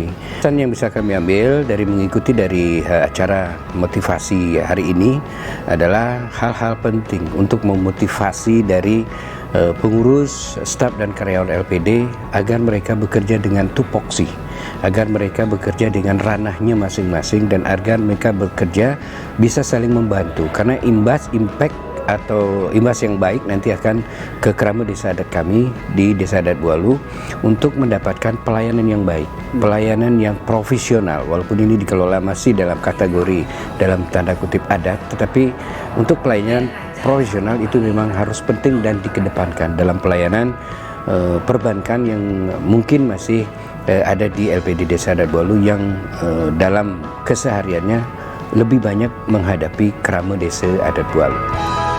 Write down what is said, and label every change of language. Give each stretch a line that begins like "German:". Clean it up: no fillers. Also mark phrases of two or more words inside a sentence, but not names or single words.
Indonesian: Pesan yang bisa kami ambil dari mengikuti dari acara motivasi hari ini adalah hal-hal penting untuk memotivasi dari pengurus, staf dan karyawan LPD agar mereka bekerja dengan tupoksi, agar mereka bekerja dengan ranahnya masing-masing dan agar mereka bekerja bisa saling membantu, karena impact atau imbas yang baik nanti akan ke kerama desa adat kami di Desa Adat Bualu untuk mendapatkan pelayanan yang baik, pelayanan yang profesional, walaupun ini dikelola masih dalam kategori dalam tanda kutip adat, tetapi untuk pelayanan profesional itu memang harus penting dan dikedepankan dalam pelayanan perbankan yang mungkin masih ada di LPD Desa Adat Bualu yang dalam kesehariannya lebih banyak menghadapi kerama Desa Adat Bualu.